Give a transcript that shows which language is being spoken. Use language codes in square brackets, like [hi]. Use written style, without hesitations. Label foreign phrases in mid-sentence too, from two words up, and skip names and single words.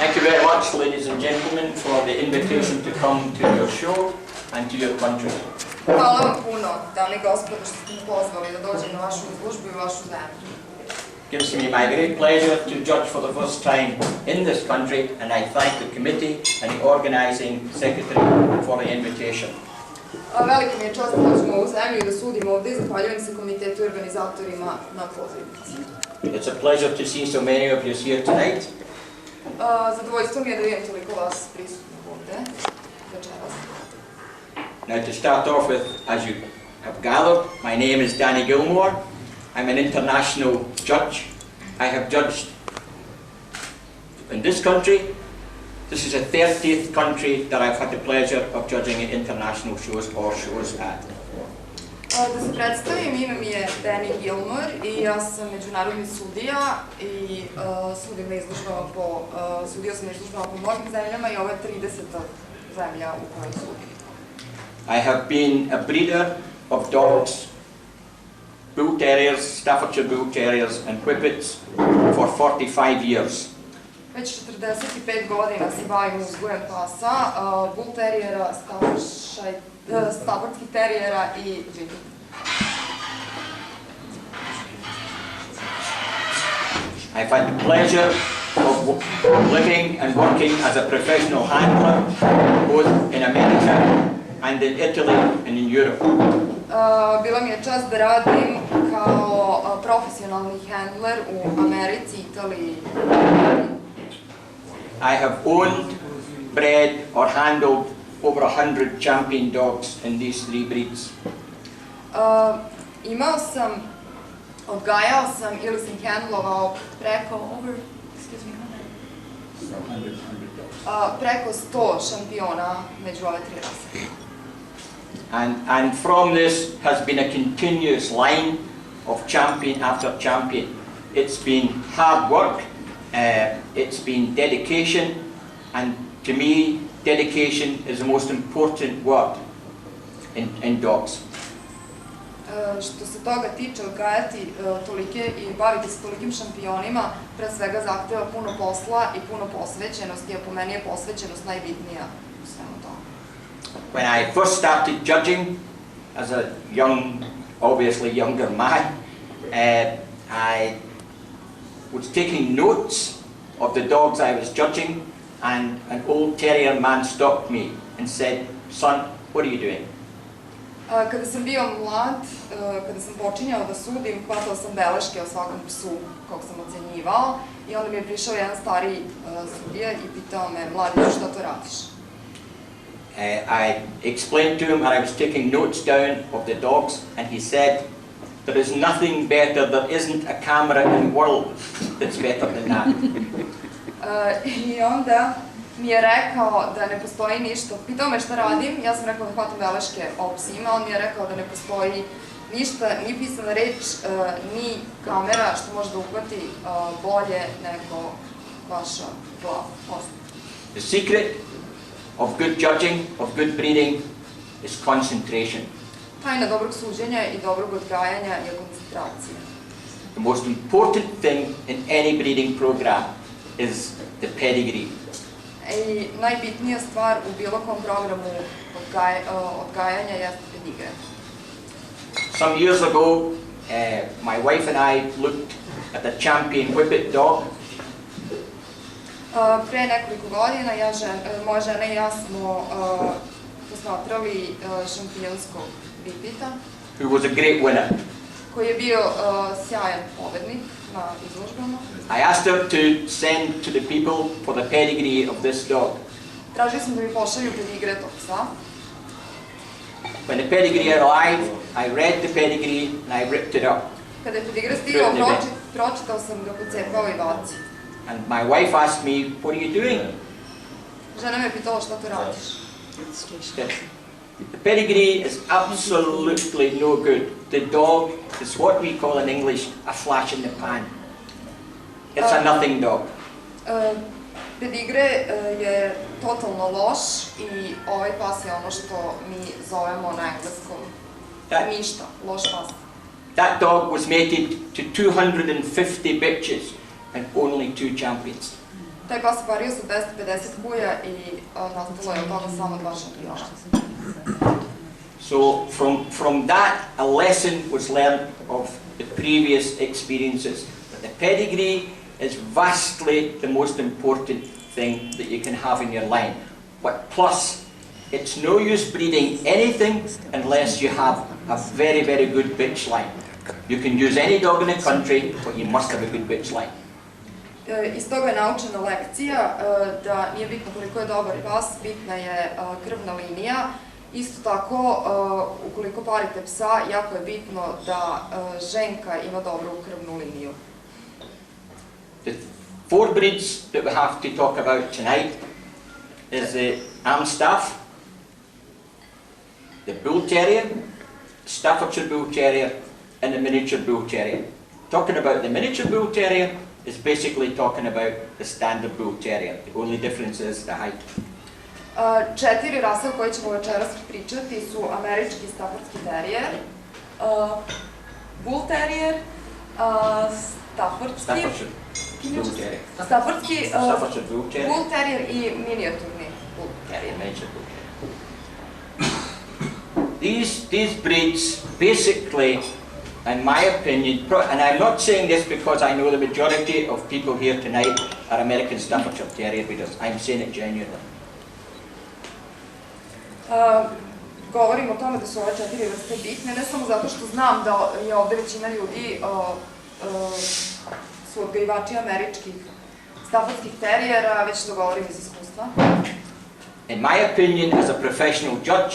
[en] very much, ladies and gentlemen, for the invitation to come to your show and to your country. [sr] Hvala vam puno, dame i gospodo, što ste me pozvali da dođem na vašu izložbu i vašu zemlju. [en] It gives me my great pleasure to judge for the first time in this country, and I thank the committee and the organising secretary for the invitation. [sr] Velika mi je čast da dođem u ovu zemlju i da sudim ovdje i zahvaljujem se komitetu i organizatorima na pozivnici. [en] It's a pleasure to see so many of you here tonight. [sr] Zadovoljstvo mi je da vidim toliko vas prisutno ovdje večeras. [en] Now to start off with, as you have gathered, my name is Gilmour. I'm an international judge. I have judged in this country. This is the 30th country that I've had the pleasure of judging at international shows or shows at. [sr] Da se predstavim, ime mi je Gilmour i ja sam međunarodni sudija i sudio sam na izložbama po mnogim zemljama i ovo je 30. zemlja u kojoj sudim. [en] I have been a breeder of dogs, bulteriers, Staffordshire bulteriers and whippets for 45 years. [sr] Već 45 godina se bavim uzgojem pasa, bulterijera, stafordskih terijera i Indjija. [en] I've had the pleasure of living and working as a professional handler both in America and in Italy and in Europe. [sr] Bila mi je čast da radim kao profesionalni handler u Americi, Italiji i [en] I have owned, bred or handled over 100 champion dogs in these three breeds. [sr] Imao sam, odgajao sam ili sam handlovao preko 100 šampiona među ove tri rase. [en] And from this has been a continuous line of champion after champion. It's been hard work, it's been dedication, and to me, dedication is the most important word in dogs. [sr] Što se toga tiče, odgajati tolike i baviti se tolikim šampionima, pre svega zahteva puno posla i puno posvećenosti, a po meni je posvećenost najbitnija u svemu tome. [en] When I first started judging, as a young, obviously younger man, I was taking notes of the dogs I was judging, and an old terrier man stopped me and said, "Son, what are you doing?" [sr] Kada sam bio mlad, kada sam počinjao da sudim, hvatao sam beleške o svakom psu kog sam ocenjivao i onda mi je prišao jedan stariji sudija i pitao me, mladiću, šta to radiš? [en] I explained to him and I was taking notes down of the dogs, and he said, "There is nothing better, there isn't a camera in the world that's better than that." [sr] I onda mi je rekao da ne postoji ništa, pitao me šta radim, ja sam rekao da hvatam beleške o psima, on mi je rekao da ne postoji ništa, ni pisana reč, ni kamera što može da uhvati bolje nego vaša glava. [en] The secret of good judging, of good breeding, is concentration. [sr] Tajna dobrog suđenja i dobrog odgajanja je koncentracija. [en] The most important thing in any breeding program is the pedigree. [sr] I najbitnija stvar u bilo kom programu odgajanja je pedigre. [en] Some years ago, my wife and I looked at a champion whippet dog. [sr] Pre nekoliko godina moja žena i ja smo posmatrali šampionskog ripita, [en] Who was a great winner. [sr] koji je bio sjajan pobednik na izložbama. [en] I asked her to send to the people for the pedigree of this dog. [sr] Tražio sam da mi pošalju pedigre tog psa. [en] When the pedigree arrived, I read the pedigree and I ripped it up. [sr] Kada je pedigre stigao, pročitao sam ga, pocepao i bacio. [en] And my wife asked me, "What are you doing?" [sr] Žena me pitala šta to radiš. [en] The pedigree is absolutely no good. The dog is what we call in English a flash in the pan. It's a nothing dog. [sr] Pedigre je totalno loš i ovaj pas je ono što mi zovemo na engleskom ništa, loš pas. [en] That dog was mated to 250 bitches and only 2 champions. [sr] Taj pas vario sa 250 kuja i nastalo je od toga samo 2 šampiona. [en] So from that, a lesson was learned of the previous experiences. But the pedigree is vastly the most important thing that you can have in your line. But plus, it's no use breeding anything unless you have a very, very good bitch line. You can use any dog in the country, but you must have a good bitch line. [sr] Iz toga je naučena lekcija da nije bitno koliko je dobar pas, bitna je krvna linija. Isto tako, ukoliko parite psa, jako je bitno da ženka ima dobru krvnu liniju. [en] The 4 breeds that we have to talk about tonight is the Amstaff, the Bull Terrier, Staffordshire Bull Terrier, and the Miniature Bull Terrier. Talking about the Miniature Bull Terrier is basically talking about the standard Bull Terrier. The only difference is the height. [sr] 4 rase o koje ćemo večeras pričati su američki stafordski terijer, bulterijer, stafordski bulterijer i minijaturni bulterijer. [en] These breeds basically, in my opinion, and I'm not saying this because I know the majority of people here tonight are American Staffordshire Terrier breeders. I'm saying it genuinely. [sr] Govorim o tome da su ove 4 vrste bitne, ne samo zato što znam da je ovde većina ljudi su odgajivači američkih stafordskih terijera, već da govorim iz iskustva. [en] In my opinion, as a professional judge,